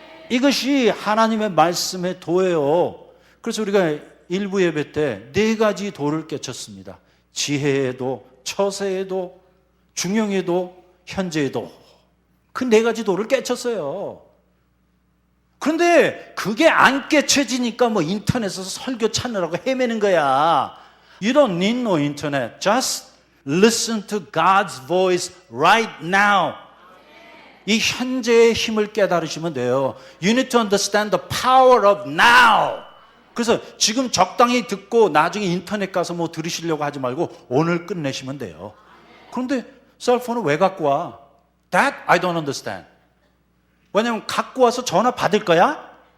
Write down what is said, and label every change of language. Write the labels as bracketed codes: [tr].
[ko] 이것이 하나님의 말씀의 도예요. 그래서 우리가 일부 예배 때 4가지 도를 깨쳤습니다. 지혜의 도, 처세의 도, 중용의 도, 현재의 도. 그 4가지 도를 깨쳤어요. 그런데 그게 안 깨쳐지니까 뭐 인터넷에서 설교 찾느라고 헤매는 거야. [en] You don't need no internet. Just listen to God's voice right now. [ko] 이 현재의 힘을 깨달으시면 돼요. [en] You need to understand the power of now. [ko] 그래서 지금 적당히 듣고 나중에 인터넷 가서 뭐 들으시려고 하지 말고 오늘 끝내시면 돼요. 그런데 셀폰을 왜 갖고 와? [en] That I don't understand. [ko] 왜냐면 갖고 와서 전화 받을 거야?